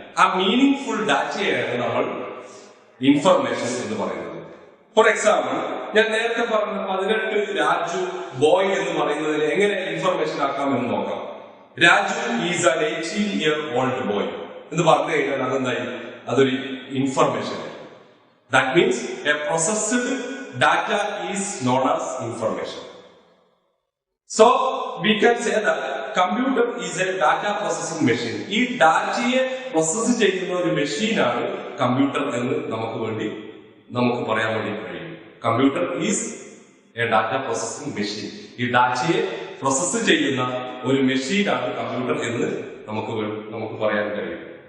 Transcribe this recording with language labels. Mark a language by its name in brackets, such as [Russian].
[Malayalam] ആ meaning full ഡാറ്റയാണ് നമ്മൾ ഇൻഫർമേഷൻ എന്ന് പറയുന്നത്. ഫോർ എക്സാമ്പിൾ, ഞാൻ നേരത്തെ പറഞ്ഞ 18 രാജു ബോയ് എന്ന് പറയുന്നതിന് എങ്ങനെ ഇൻഫർമേഷൻ ആക്കാമെന്ന് നോക്കാം. Raju [English] is an 18-year-old boy [Malayalam] എന്ന് പറഞ്ഞു കഴിഞ്ഞാൽ അതെന്തായി? അതൊരു information. [English] That means a processed data is known as information. So we can say that computer is a data processing machine. [Malayalam] ഈ ഡാറ്റയെ പ്രോസസ് ചെയ്യുന്ന ഒരു മെഷീനാണ് കമ്പ്യൂട്ടർ എന്ന് നമുക്ക് പറയാൻ വേണ്ടി കഴിയും. [English] Computer is a data processing machine. [Malayalam] ഈ ഡാറ്റയെ പ്രോസസ് ചെയ്യുന്ന ഒരു മെഷീനാണ് കമ്പ്യൂട്ടർ എന്ന് നമുക്ക് പറയാൻ കഴിയും.